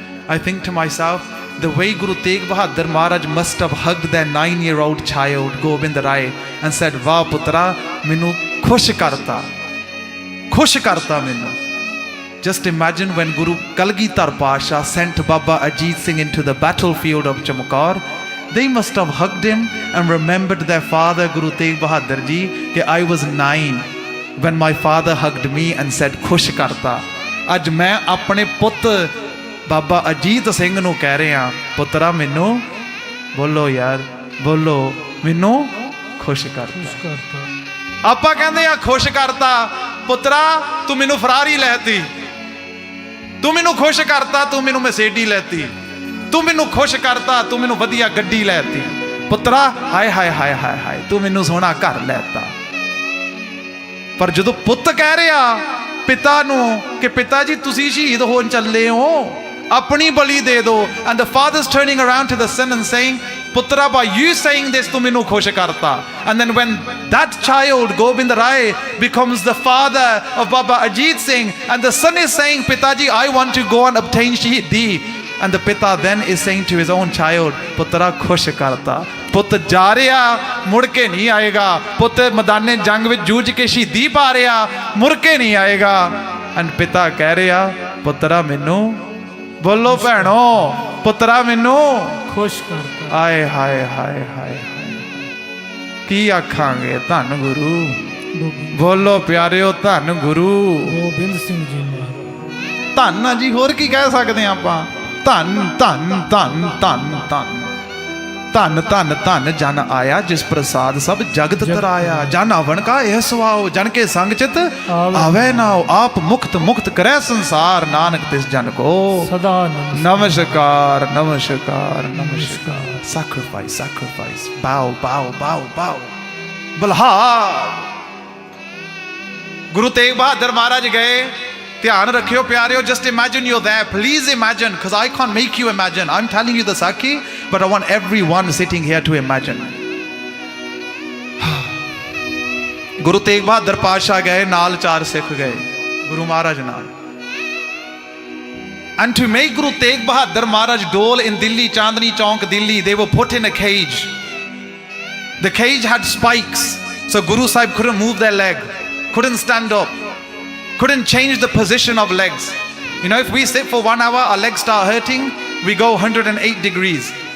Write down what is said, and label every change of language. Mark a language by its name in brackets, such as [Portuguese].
[English] I think to myself, the way Guru Tegh Bahadur Maharaj must have hugged their 9-year-old child, Gobind Rai, and said, [Punjabi] Wah putra, minu khush karta minu. [English] Just imagine when Guru Kalgidhar Pasha sent Baba Ajit Singh into the battlefield of Chamaukar, they must have hugged him and remembered their father, Guru Tegh Bahadur Ji, that I was 9 when my father hugged me and said, [Punjabi] khush karta. Aj main apne put Baba Ajit Singh ਨੂੰ ਕਹਿ ਰਹੇ ਹਾਂ, ਪੁੱਤਰਾ ਮੈਨੂੰ ਬੋਲੋ ਯਾਰ, ਬੋਲੋ ਮੈਨੂੰ ਖੁਸ਼ ਕਰਤਾ. ਆਪਾਂ ਕਹਿੰਦੇ ਆ ਖੁਸ਼ ਕਰਤਾ, ਪੁੱਤਰਾ ਤੂੰ ਮੈਨੂੰ ਫਰਾਰੀ ਲੈਤੀ, ਤੂੰ ਮੈਨੂੰ ਖੁਸ਼ ਕਰਤਾ, ਤੂੰ ਮੈਨੂੰ ਮੈਸੇਡੀ ਲੈਤੀ, ਤੂੰ ਮੈਨੂੰ ਖੁਸ਼ ਕਰਤਾ, ਤੂੰ ਮੈਨੂੰ ਵਧੀਆ ਗੱਡੀ ਲੈਤੀ, ਪੁੱਤਰਾ ਹਾਏ ਹਾਏ ਹਾਏ ਹਾਏ ਹਾਏ ਤੂੰ ਮੈਨੂੰ ਸੋਹਣਾ ਘਰ ਲੈਤਾ. ਪਰ ਜਦੋਂ ਪੁੱਤ ਕਹਿ ਰਿਹਾ ਪਿਤਾ ਨੂੰ ਕਿ ਪਿਤਾ ਜੀ ਤੁਸੀਂ ਸ਼ਹੀਦ ਹੋਣ ਚੱਲੇ ਹੋ, ਆਪਣੀ ਬਲੀ ਦੇ ਦਿਓ, [English] and the father's turning around to the son and saying, Putra, by you saying this, [Punjabi] tu minu khush karta. [English] And then when that child, Gobind Rai, becomes the father of Baba Ajit Singh, and the son is saying, Pitaji, I want to go and obtain Shahidi. And the pita then is saying to his own child, [Punjabi] Putra, khush karta. ਪੁੱਤ ਜਾ ਰਿਹਾ ਮੁੜ ਕੇ ਨਹੀਂ ਆਏਗਾ, ਪੁੱਤ ਮੈਦਾਨੇ ਜੰਗ ਵਿੱਚ ਜੂਝ ਕੇ ਸ਼ਹੀਦੀ ਪਾ ਰਿਹਾ, ਮੁੜ ਕੇ ਨਹੀਂ ਆਏਗਾ. ਐਂਡ ਪਿਤਾ ਕਹਿ ਰਿਹਾ, ਪੁੱਤਰਾ ਮੈਨੂੰ ਬੋਲੋ ਭੈਣੋ, ਪੁੱਤਰਾ ਮੈਨੂੰ ਖੁਸ਼ ਕਰਤਾ. ਆਏ ਹਾਏ ਹਾਏ ਹਾਏ ਕੀ ਆਖਾਂਗੇ, ਧੰਨ ਗੁਰੂ, ਬੋਲੋ ਪਿਆਰਿਓ, ਧੰਨ ਗੁਰੂ ਗੋਬਿੰਦ ਸਿੰਘ ਜੀ ਮਹਾਰਾਜ. ਧੰਨ ਆ ਜੀ, ਹੋਰ ਕੀ ਕਹਿ ਸਕਦੇ ਆ ਆਪਾਂ. ਧੰਨ ਧੰਨ ਧੰਨ ਧੰਨ ਧੰਨ ਧੰਨ ਧੰਨ ਧੰਨ ਜਨ ਆਇਆ ਜਿਸ ਪ੍ਰਸਾਦ ਸਭ ਜਗਤ ਤਰਾਇਆ, ਜਨ ਆਵਣ ਕਾ ਇਹ ਸੁਆਓ, ਜਨ ਕੇ ਸੰਗ ਚਿਤ ਆਵੇ ਨਾਓ, ਆਪ ਮੁਕਤ ਮੁਕਤ ਕਰੈ ਸੰਸਾਰ, ਨਾਨਕ ਤਿਸ ਜਨ ਕੋ ਸਦਾ ਨਮਸਕਾਰ ਨਮਸਕਾਰ ਨਮਸਕਾਰ. [English] Sacrifice, sacrifice, bow, bow, bow, bow. [Punjabi] ਬਲਹਾਰ Guru Tegh Bahadur ਮਹਾਰਾਜ ਗਏ. ਧਿਆਨ ਰੱਖਿਓ ਪਿਆਰਿਓ, [English] just imagine you're there. Please imagine, because I can't make you imagine. I'm telling you the Sakhi, but I want everyone sitting here to imagine. [Punjabi] Guru Tegh Bahadur Pasha ਗਏ, ਨਾਲ 4 ਸਿੱਖ ਗਏ ਗੁਰੂ ਮਹਾਰਾਜ ਨਾਲ. [English] And to make Guru Tegh Bahadur Maharaj dole in Delhi, Chandni Chowk, Delhi, they were put in a cage. The cage had spikes, so Guru Sahib couldn't move their leg, couldn't stand up, couldn't change the position of legs. You know, if we sit for 1 hour, our legs start hurting, we go 108 degrees.